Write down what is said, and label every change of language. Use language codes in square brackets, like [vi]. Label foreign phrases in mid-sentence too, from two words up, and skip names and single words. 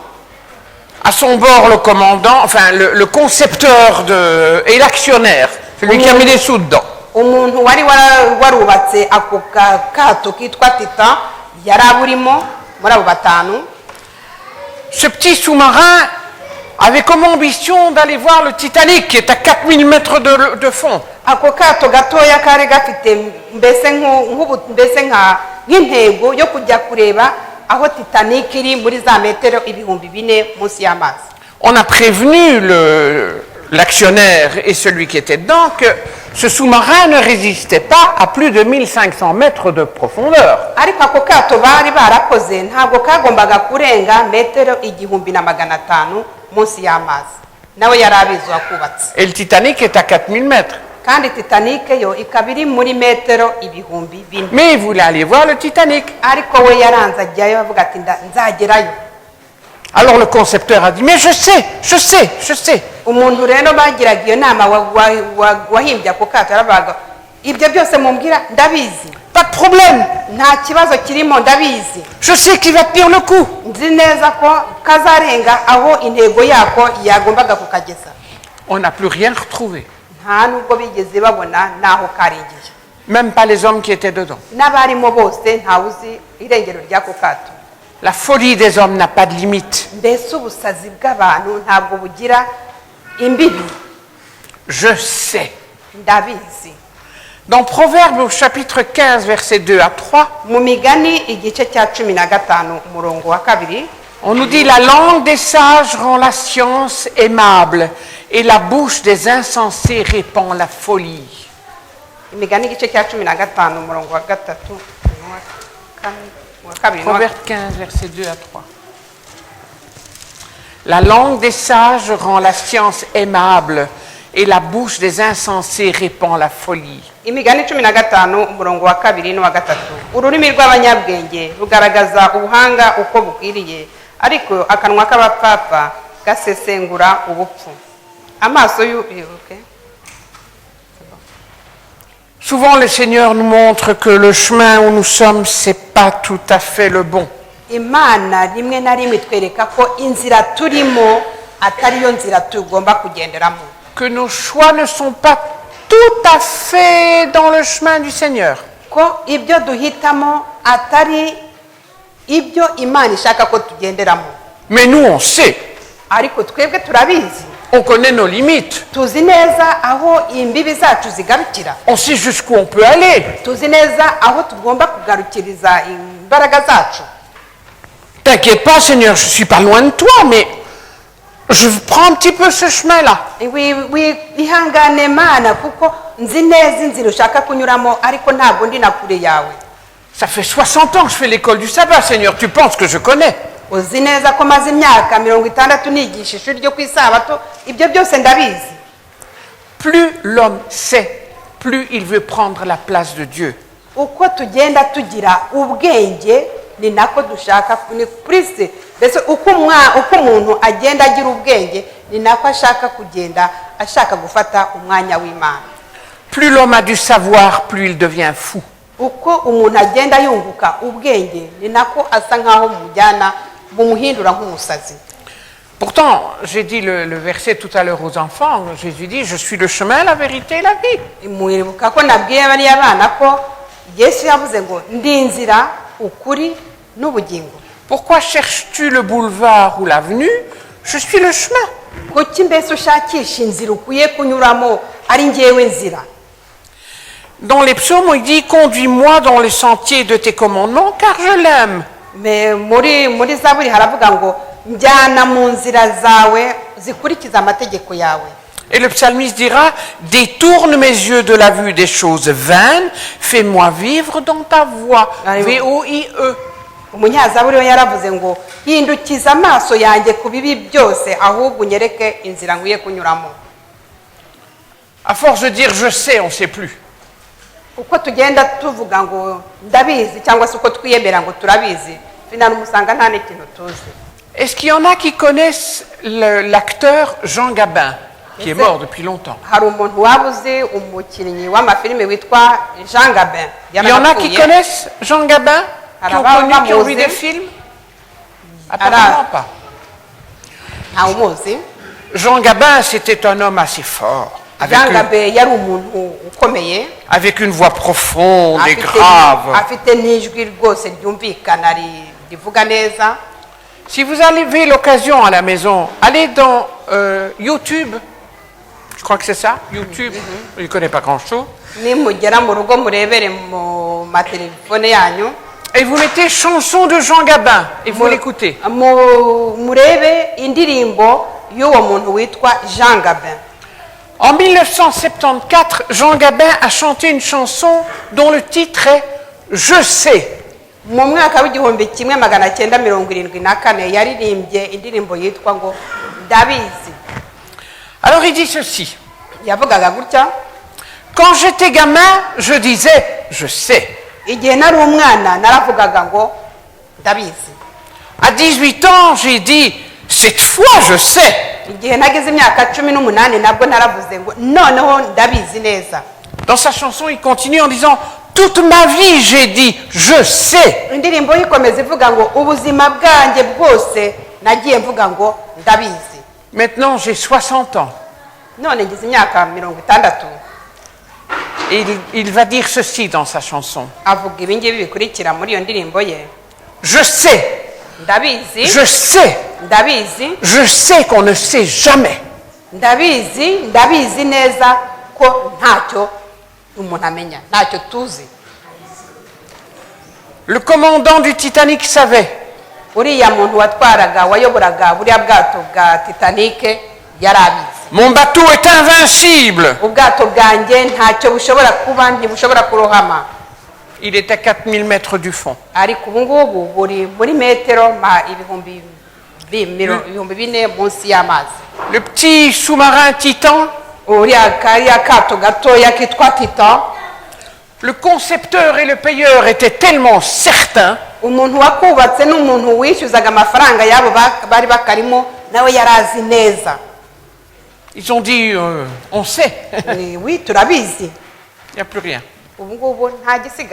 [fr] À son bord, le commandant, enfin le concepteur et l'actionnaire, celui qui a mis les sous dedans. [rw] umuntu wari warubatse ako kato kitwa Titan yari aburimo muri abo 5. [fr] Ce petit sous-marin avait comme ambition d'aller voir le Titanic, qui est à 4000 mètres de fond. [rw] ako kato gatoya kari gafite mbese nk'intego yo kujya kureba aho Titanic iri muri za metero 4,000 munsi y'amazi. [fr] On a prévenu l'actionnaire et celui qui était dedans que ce sous-marin ne résistait pas à plus de 1500 mètres de profondeur. [rw] ariko ako kato bari barakoze ntabwo kagombaga kurenga metero 1,500 munsi y'amazi, nawe yari abizi wakubatse. [fr] Et le Titanic est à 4000 mètres. [rw] kandi Titanic yo ikaba iri muri metero 4,000. [fr] Mais il voulait aller voir le Titanic. [rw] ariko we yaranze ajyayo avuga ati nzagerayo. [fr] Alors le concepteur a dit, mais je sais. [rw] umuntu rero bagiraga iyo nama wahimbye ako kato yaravuga ibyo byose mumbwira ndabizi, [fr] Pas de problème. [rw] nta kibazo kirimo, ndabizi, [fr] Je sais qu'il va tenir le coup. [rw] nzi neza ko kazarenga aho intego yako yagombaga kukageza. [fr] On n'a plus rien retrouvé. [rw] nta nubwo bigeze babona n'aho karingiye, [fr] Même pas les hommes qui étaient dedans. [rw] n'abarimo bose ntawe uzi irengero ry'ako kato. [fr] La folie des hommes n'a pas de limite. [rw] mbese ubusazi bw'abantu ntabwo bugira imbibi. [fr] Je sais. [rw] ndabizi. [fr] Dans Proverbes au chapitre 15, versets 2 à 3, [rw] mu migani igice cya 15 umurongo wa 2, [fr] on nous dit, la langue des sages rend la science aimable et la bouche des insensés répand la folie. [rw] imigani igice cya 15 umurongo wa 3 wa 2 [fr] Proverbes 15, versets 2 à 3. La langue des sages rend la science aimable et la bouche des insensés répand la folie. [rw] imigani 15 umurongo wa 2 n'uwa 3. ururimi rw'abanyabwenge rugaragaza ubuhanga uko bukwiriye, ariko akanwa k'abapfapfa gasesengura ubupfu. amaso [fr] Souvent, le Seigneur nous montre que le chemin où nous sommes, c'est pas tout à fait le bon. [rw] imana rimwe na rimwe itwereka ko inzira turimo atariyo nzira tugomba kugenderamo, [fr] que nos choix ne sont pas tout à fait dans le chemin du Seigneur. [rw] ko ibyo duhitamo atari ibyo Imana ishaka ko tugenderamo. [fr] Mais nous, on sait, [rw] Ariko twebwe turabizi, [fr] on connaît nos limites, [rw] tuzi neza aho imbibi zacu zigarukira, [fr] on sait jusqu'où on peut aller. [rw] tuzi neza aho tugomba kugarukiriza imbaraga zacu. [fr] T'inquiète pas, Seigneur, je suis pas loin de toi, mais je prends un petit peu ce chemin-là. [rw] Ihangane Mana kuko nzi neza inzira ushaka kunyuramo ariko ntabwo ndi na kure yawe. [fr] Ça fait 60 ans que je fais l'école du sabbat, Seigneur, tu penses que je connais? [rw] Uzi neza ko maze imyaka 60 nigisha ishuri ryo ku isabato, ibyo byose ndabizi. [fr] Plus l'homme sait, plus il veut prendre la place de Dieu. [rw] Uko tugenda tugira ubwenge ni nako dushaka ni Kristo. Mbese uko umuntu agenda agira ubwenge ni nako ashaka kugenda ashaka gufata umwanya w'Imana. [fr] Plus l'homme a du savoir, plus il devient fou. [rw] Uko umuntu agenda yunguka ubwenge ni nako asa nkaho mujyana bumuhindura nk'umusazi. [fr] Pourtant, j'ai dit le verset tout à l'heure aux enfants, Jésus dit, je suis le chemin, la vérité et la vie. [rw] Mwibuka ko nabwiye bariya bana ko Yesu yavuze ngo ndi inzira ukuri n'ubugingo. [fr] Pourquoi cherches-tu le boulevard ou l'avenue? Je suis le chemin. [rw] Kuki mbese ushakisha inzira ukwiye kunyuramo ari njyewe nzira? [fr] Dans les psaumes, il dit, conduis-moi dans les sentiers de tes commandements, car je l'aime. [rw] Mais muri Zaburi haravuga ngo njyana mu nzira zawe zikurikiza amategeko yawe. [fr] Et le psalmiste dira, détourne mes yeux de la vue des choses vaines, fais-moi vivre dans ta voie. V-O-I-E. [rw] Umunyazaburi we yaravuze ngo hindukiza amaso yanjye ku bibi byose ahubwo unyereke inzira nkwiye kunyuramo. [fr] À force de dire je sais, on ne sait plus. [rw] Uko tugenda tuvuga ngo ndabizi cyangwa se uko twiyemera ngo turabizi, finali umusanga nta n'ikintu tuzi. [fr] Est-ce qu'il y en a qui connaissent l'acteur Jean Gabin, qui est mort depuis longtemps? [rw] Hari umuntu waba uzi umukinnyi w'amafilime witwa Jean Gabin? [fr] Il y en a qui connaissent Jean Gabin, qui ont connu, qui ont vu des films? Apparemment pas. [rw] Nta umuzi. [fr] Jean Gabin, c'était un homme assez fort. [rw] Jean Gabin yari umuntu ukomeye. [fr] Avec une voix profonde et grave. [rw] Afite n'ijwi rwose ryumvikana rivuga neza. [fr] Si vous avez l'occasion à la maison, allez dans YouTube. Je crois que c'est ça, YouTube. Je ne connais pas grand-chose. [rw] Nimugera mu rugo murebere mu matelefone yanyu. [fr] Et vous mettez chanson de Jean Gabin et vous l'écoutez. [rw] Murebe indirimbo y'uwo muntu witwa Jean Gabin. [fr] En 1974, Jean Gabin a chanté une chanson dont le titre est « Je sais ». [rw] Mu mwaka w'igihumbi 1974 yaririmbye indirimbo yitwa ngo ndabizi. [fr] Alors il dit ceci. [rw] Yavugaga gutya: [fr] quand j'étais gamin, je disais « Je sais ». [rw] Igihe nari umwana naravugaga ngo ndabizi. [fr] À 18 ans, j'ai dit « Cette fois, je sais ». [rw] Igihe nagize imyaka 18 nabwo naravuze ngo noneho ndabizi neza. [fr] Dans sa chanson, il continue en disant « Toute ma vie, j'ai dit « Je sais ». [rw] Indirimbo yikomeza ivuga ngo ubuzima bwanjye bwose nagiye mvuga ngo ndabizi. [fr] Maintenant, j'ai 60 ans. [rw] None ngize imyaka 60. [fr] Et il va dire ceci dans sa chanson. [rw] Avuga ibingibi bikurikira muri iyo ndirimbo ye: [fr] Je sais. [rw] Ndabizi. [fr] Je sais. [rw] Ndabizi. [fr] Je sais qu'on ne sait jamais. [rw] Ndabizi neza ko ntacyo umuntu amenya, ntacyo tuzi. [fr] Le commandant du Titanic savait. [rw] Uriya muntu watwaraga wayoboraga buriya bwato bwa Titanic yarabizi. [fr] Mon bateau est invincible. [rw] Ubwato bwanjye ntacyo bushobora kuba, ntibushobora kurohama. [fr] Il est à 4000 mètres du fond. [rw] Ariko ubu ngubu buri muri metero ibihumbi 4 munsi y'amazi. [fr] Le petit sous-marin Titan. [rw] Uriya kariya kato gatoya kitwa Titan. [fr] Le concepteur et le payeur étaient tellement certains. [rw] Umuntu wakubatse n'umuntu wishyuzaga amafaranga yabo bari bakarimo nawe yarazi neza. [fr] Ils ont dit on sait. [rw] Oui, turabizi. [fr] Il n'y a plus rien.